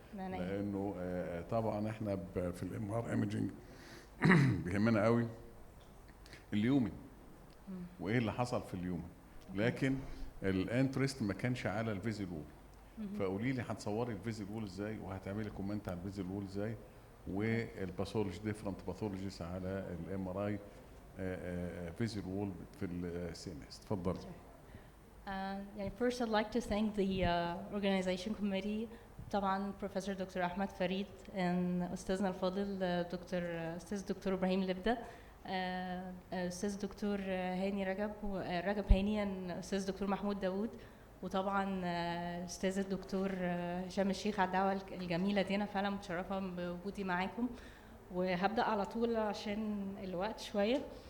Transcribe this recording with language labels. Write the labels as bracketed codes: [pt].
[ar] لانه طبعا احنا في الام ار ايميجينج بيهمنا قوي اليومن وايه اللي حصل في اليومن، لكن الانترست ما كانش على الفيزل وول. فقولي لي هتصوري الفيزل وول ازاي، وهتعملي كومنت على الفيزل وول ازاي، والباثولوجي ديفرنت باثولوجيز على الام ار اي فيزل وول في السي ان اس. اتفضلي. [en] First I'd like to thank the organization committee. طبعا Professor Dr. [ar] أحمد فريد and أستاذنا الفاضل أستاذ دكتور إبراهيم لبدة، أستاذ دكتور هاني رجب هاني، أستاذ دكتور محمود داوود، وطبعا أستاذ الدكتور هشام الشيخ على الدعوة الجميلة دي. أنا فعلا متشرفة بوجودي معاكم، وهبدأ على طول عشان الوقت شوية.